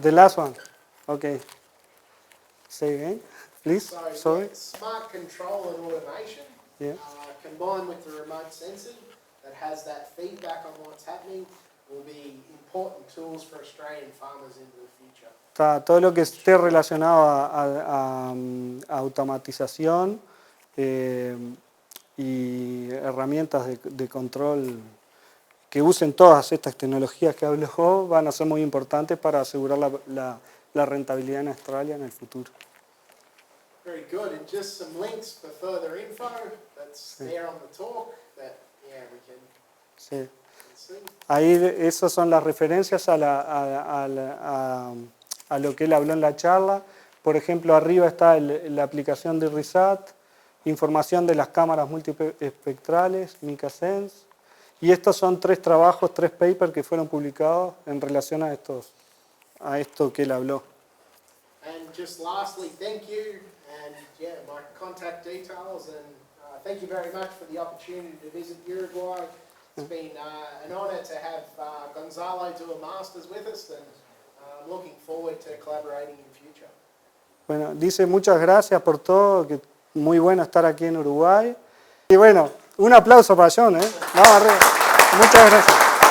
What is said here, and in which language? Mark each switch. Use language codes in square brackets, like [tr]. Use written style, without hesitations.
[en] The last one. Okay. Say again, please. So Sorry. smart control and automation Yeah. combined with the remote sensing that has that feedback on what's happening will be important tools for Australian farmers into the future. [es] Todo lo que esté relacionado a automatización y herramientas de control que usen todas estas tecnologías que habló van a ser muy importantes para asegurar la rentabilidad en Australia en el futuro. [en] Very good, and just some links for further info that's there on the talk that we can [es] Sí. [en] see. [es] Ahí esas son las referencias a lo que él habló en la charla. Por ejemplo, arriba está la aplicación de RISAT, información de las cámaras multiespectrales, MicaSense. Y estos son 3 trabajos, 3 papers que fueron publicados en relación a esto que él habló. [en] And just lastly, thank you, and yeah, my contact details, and thank you very much for the opportunity to visit Uruguay. It's been an honour to have Gonzalo do a master's with us, and I'm looking forward to collaborating in future. [es] Bueno, dice muchas gracias por todo, que muy bueno estar aquí en Uruguay. Y bueno, un aplauso para John, ¿eh? Vamos arriba. Muchas gracias.